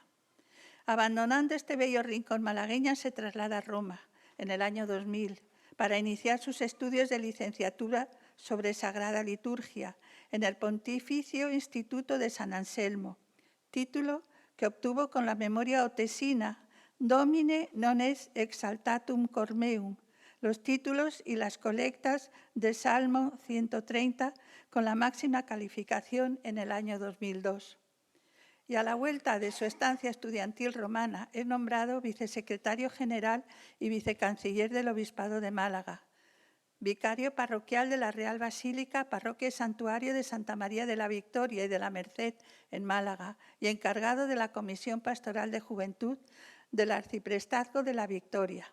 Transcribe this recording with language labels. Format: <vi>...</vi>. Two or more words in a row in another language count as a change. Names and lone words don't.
<es>Abandonando este bello rincón malagueña, se traslada a Roma en el año 2000 para iniciar sus estudios de licenciatura sobre Sagrada Liturgia en el Pontificio Instituto de San Anselmo, título que obtuvo con la memoria otesina Domine non es exaltatum cor meum, los títulos y las colectas de Salmo 130 con la máxima calificación en el año 2002. Y a la vuelta de su estancia estudiantil romana es nombrado vicesecretario general y vicecanciller del Obispado de Málaga, vicario parroquial de la Real Basílica, parroquia y santuario de Santa María de la Victoria y de la Merced en Málaga y encargado de la Comisión Pastoral de Juventud del Arciprestazgo de la Victoria.</es>